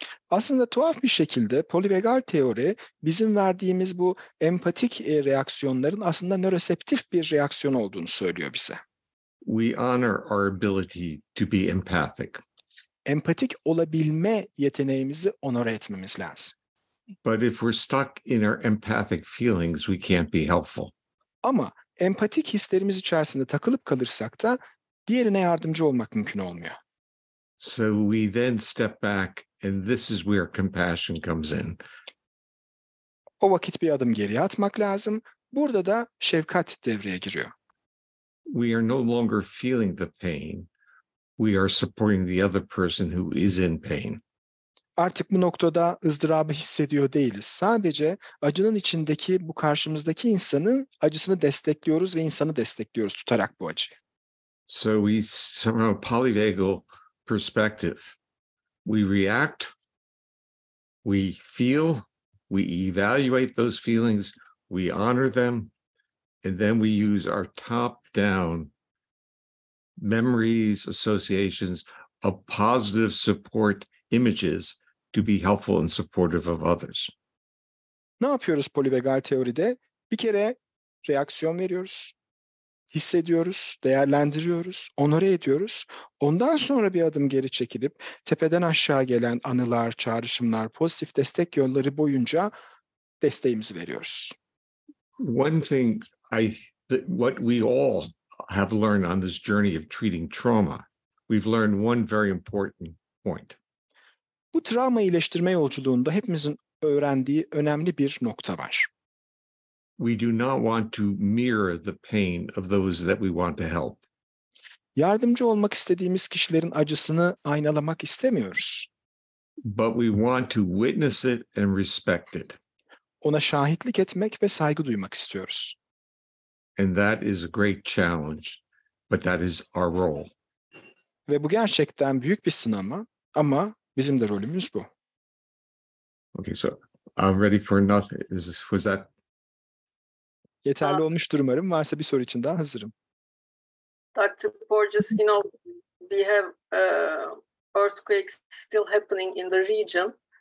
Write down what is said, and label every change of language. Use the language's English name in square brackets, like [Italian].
[Turkish] Aslında tuhaf bir şekilde Polivagal teori bizim verdiğimiz bu empatik reaksiyonların aslında nöroseptif bir reaksiyon olduğunu söylüyor bize. [English] We honor our ability to be empathic. [Turkish] Empatik olabilme yeteneğimizi onore etmemiz lazım. [English] But if we're stuck in our empathic feelings, we can't be helpful. [Turkish] Ama empatik hislerimiz içerisinde takılıp kalırsak da diğerine yardımcı olmak mümkün olmuyor. [English] So we then step back, and this is where compassion comes in. [Turkish] O vakit bir adım geriye atmak lazım. Burada da şefkat devreye giriyor. [English] We are no longer feeling the pain. We are supporting the other person who is in pain. [Turkish] Artık bu noktada ızdırabı hissediyor değiliz. Sadece acının içindeki bu karşımızdaki insanın acısını destekliyoruz ve insanı destekliyoruz tutarak bu acıyı. [English] So we, from a polyvagal perspective, we react, we feel, we evaluate those feelings, we honor them, and then we use our top-down memories, associations of positive support images to be helpful and supportive of others. [Turkish] Ne yapıyoruz Polivagal teoride? Bir kere reaksiyon veriyoruz, hissediyoruz, değerlendiriyoruz, onore ediyoruz. Ondan sonra bir adım geri çekilip tepeden aşağı gelen anılar, çağrışımlar, pozitif destek yolları boyunca desteğimizi veriyoruz. [English] One thing what we all have learned on this journey of treating trauma, we've learned one very important point. [Turkish] Bu travma iyileştirme yolculuğunda hepimizin öğrendiği önemli bir nokta var. [English] We do not want to mirror the pain of those that we want to help. [Turkish] Yardımcı olmak istediğimiz kişilerin acısını aynalamak istemiyoruz. [English] But we want to witness it and respect it. [Turkish] Ona şahitlik etmek ve saygı duymak istiyoruz. [English] And that is a great challenge, but that is our role. [Turkish] Ve bu gerçekten büyük bir sınama ama bizim de rolümüz bu. [English] Okay, so I'm ready for another. Was that? [Turkish] Yeterli olmuştur umarım. Varsa bir soru için daha hazırım. [English] Dr. Porges, we have earthquakes still happening in the region.